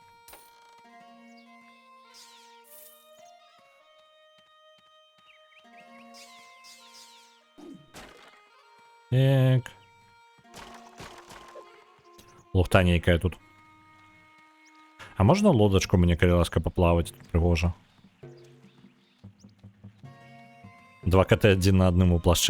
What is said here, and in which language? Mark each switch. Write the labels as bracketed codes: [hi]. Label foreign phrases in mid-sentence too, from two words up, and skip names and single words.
[be] Так. Лухта нейкая тут. А можна лодачку мне, калі ласка, паплаваць? Тут прыгожа. Два коты [uk] один на одному [be] плашчы.